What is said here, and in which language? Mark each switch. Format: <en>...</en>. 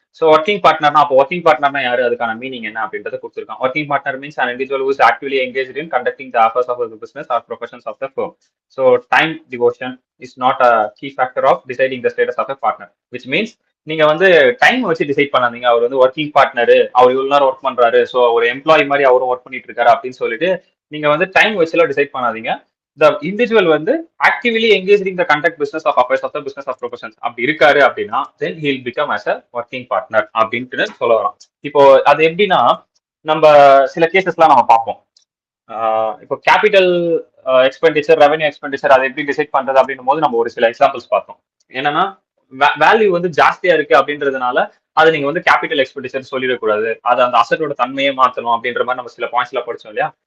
<ta>So working பார்ட்னர்னா அப்போ working பார்ட்னர்னா யாரு, அதுக்கான மீனிங் என்ன அப்படின்றத கொடுத்துருக்கான்.</ta> <en>Working partner means an individual who is actively engaged in conducting the affairs of the business or professions of the firm. So time devotion is not a key factor of deciding the status of a partner, which means</en> <ta>நீங்க வந்து time வச்சு decide பண்ணாதீங்க. அவர் வந்து working partner, அவர் இவ்வளவு நேரம் work பண்றாரு, so ஒரு employee மாதிரி அவரும் ஒர்க் பண்ணிட்டு இருக்காரு அப்படின்னு சொல்லிட்டு நீங்க வந்து டைம் வச்சுலாம் டிசைட் பண்ணாதீங்க.</ta> <en>the individual வந்து actively engaged in the conduct business of affairs of the business of professions</en> <ta>அப்படி இருக்காரு அப்படின்னா</ta> <en>then he'll become as a working partner</en> <ta>அப்படின்ட்டு சொல்ல வரோம். இப்போ அது எப்படின்னா நம்ம சில கேசஸ்லாம் நம்ம பார்ப்போம். இப்போ கேபிட்டல் எக்ஸ்பெண்டிச்சர், ரெவன்யூ எக்ஸ்பெண்டிச்சர் அதை எப்படி டிசைட் பண்றது அப்படின்னும் போது நம்ம ஒரு சில எக்ஸாம்பிள்ஸ் பார்த்தோம். என்னன்னா வேல்யூ வந்து ஜாஸ்தியா இருக்கு அப்படின்றதுனால அது நீங்க வந்து கேபிட்டல் எக்ஸ்பெண்டிச்சர் சொல்லிடக்கூடாது, அது அந்த அசட்டோட தன்மையை மாற்றணும் அப்படின்ற மாதிரி நம்ம சில பாயிண்ட்ஸ்ல படிச்சோம் இல்லையா?</ta>